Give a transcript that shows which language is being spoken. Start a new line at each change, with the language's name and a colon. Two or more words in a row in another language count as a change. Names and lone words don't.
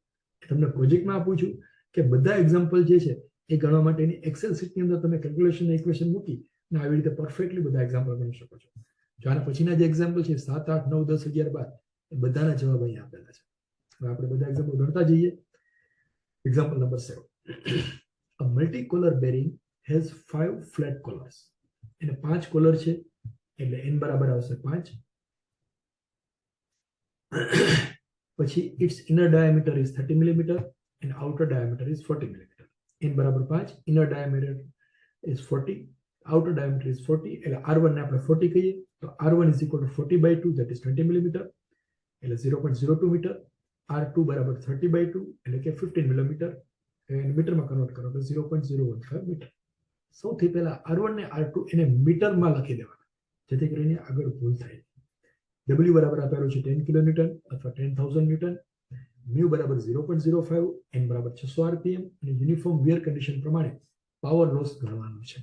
Gujarati: તમને પ્રોજેક્ટમાં આપું છું કે બધા એક્ઝામ્પલ જે છે એ ગણવા માટેની એક્સેલ શીટની અંદર તમે
English: calculation equation
Gujarati: મૂકી અને આવી રીતે પરફેક્ટલી બધા એક્ઝામ્પલ ગણી શકો છો. જો આના પછીના જે એક્ઝામ્પલ છે 7, 8, 9, 10, 11, 12 એ બધાના જવાબ અહીંયા આપેલા છે. હવે આપણે બધા એક્ઝામ્પલ ગણતા જઈએ.
English: example number
Gujarati: 7.
English: A multicolor bearing has 5 flat collars.
Gujarati: એને 5 કોલર છે એટલે n બરાબર આવશે 5.
English: પછી its inner diameter is 30 mm and outer diameter is 40 mm. n બરાબર 5, inner diameter is 40, outer diameter is 40
Gujarati: એટલે R1 ને આપણે 40 કહીએ તો
English: R1 is equal to 40/2 that is 20 mm
Gujarati: એટલે 0.02 મીટર. R2 બરાબર 30/2 એટલે કે 15 mm મીટરમાં કન્વર્ટ કરો તો 0.015 મીટર. સૌથી પહેલા R1 ને R2 એને મીટરમાં લખી દેવાના જેથી કરીને આગળ ભૂલ થાય. W બરાબર આપેલું છે 10 કિલોન્યુટન અથવા 10,000 ન્યૂટન, મ્યુ બરાબર 0.05, n બરાબર 600 rpm અને
English: uniform wear condition
Gujarati: પ્રમાણે પાવર લોસ ગણવાનું છે.